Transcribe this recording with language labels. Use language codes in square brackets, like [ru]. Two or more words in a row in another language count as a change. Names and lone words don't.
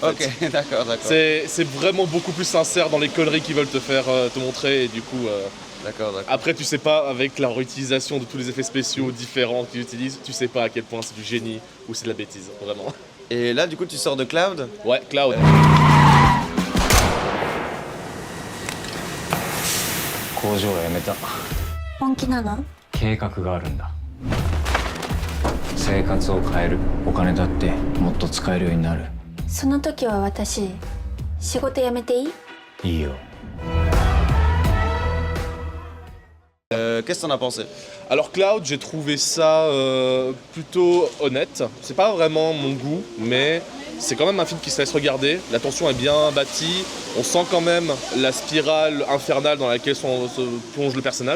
[fr] Ok, d'accord. C'est vraiment beaucoup plus sincère dans les conneries qu'ils veulent te faire te montrer et du coup. D'accord. Après, tu sais pas, avec la réutilisation de tous les effets spéciaux différents qu'ils utilisent, tu sais pas à quel point c'est du génie ou c'est de la bêtise, vraiment. Et là, du coup, tu sors de Cloud? Ouais, Cloud. [ja] 工場を辞めた。本気なの？計画があるんだ。生活を変える。お金だってもっと使えるようになる。その時は私、仕事辞めていい？いいよ。 [fr] Qu'est-ce que t'en as pensé? Alors Cloud, j'ai trouvé ça plutôt honnête. C'est pas vraiment mon goût, mais c'est quand même un film qui se laisse regarder. La tension est bien bâtie. On sent quand même la spirale infernale dans laquelle se plonge le personnage.